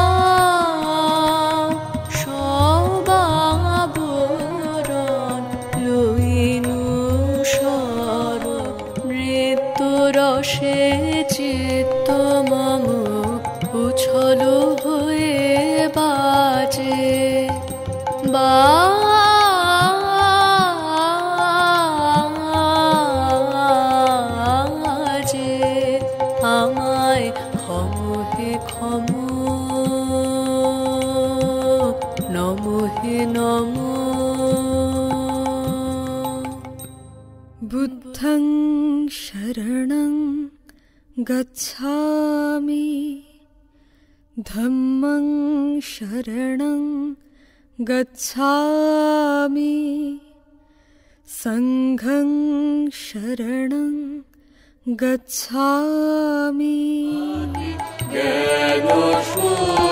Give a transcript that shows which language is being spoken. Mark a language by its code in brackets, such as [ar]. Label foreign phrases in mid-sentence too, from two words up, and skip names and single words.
[bn] সবাবরণ লইনু সর মৃত্যুরসে চিত্ত মম উছল হয়ে বাজে বাজে। আমায় ক্ষমহে ক্ষম নমহে নম। [pi] বুদ্ধং শরণং গচ্ছামি ধম্মং শরণং গচ্ছামি সংঘং শরণং গচ্ছামি।